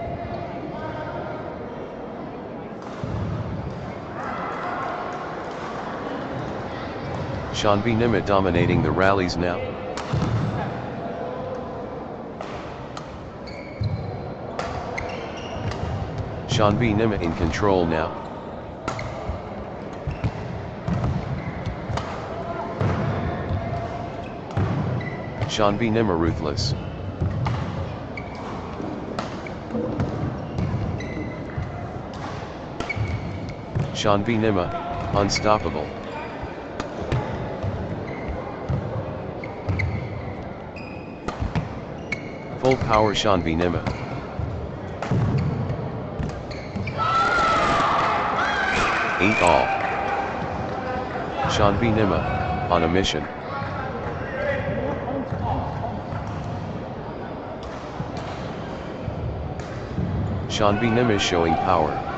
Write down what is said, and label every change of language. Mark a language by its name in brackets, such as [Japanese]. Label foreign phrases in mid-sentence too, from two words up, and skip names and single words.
[English] Shanvi Nima dominating the rallies now. Shanvi Nima in control now. Shanvi Nima ruthless. Shanvi Nima, unstoppable. Full power Shanvi Nima. Eight all. Shanvi Nima, on a mission. Shanvi Nima showing power.